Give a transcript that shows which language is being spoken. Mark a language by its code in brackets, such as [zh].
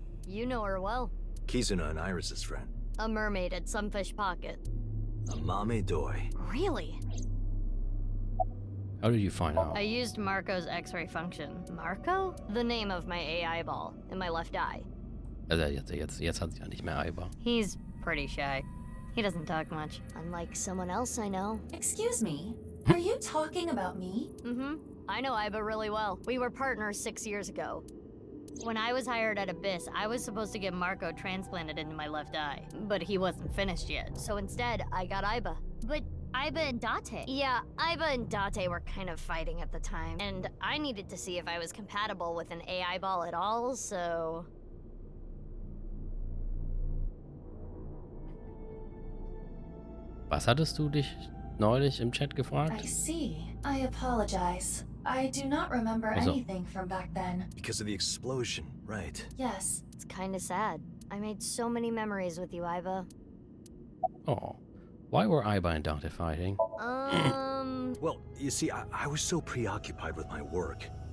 [en] you know her well. Kizuno and Iris's friend. A mermaid at Sunfish Pocket. A Mame Doi. Really? How did you find out? I used Marco's X-ray function. Marco? The name of my AI ball in my left eye. [de] Also jetzt hat sie ja nicht mehr Eiber. [en] He's pretty shy. He doesn't talk much. Unlike someone else I know. Excuse me, are you talking about me? Mm-hmm. I know Iba really well. We were partners 6 years ago. When I was hired at Abyss, I was supposed to get Marco transplanted into my left eye, but he wasn't finished yet. So instead, I got Iba. But Iba and Date. Yeah, Iba and Date were kind of fighting at the time, and I needed to see if I was compatible with an AI ball at all, so... [de] Was hattest du dich neulich im Chat [en] I [de] gefragt? [en] see. I apologize. I do not remember Also. anything from back then. Because of the explosion, right? Yes. It's kinda sad. I made so many memories with you, Iba. Oh. Why were Aiba and Dante fighting? Well, you see, I was so preoccupied with my work.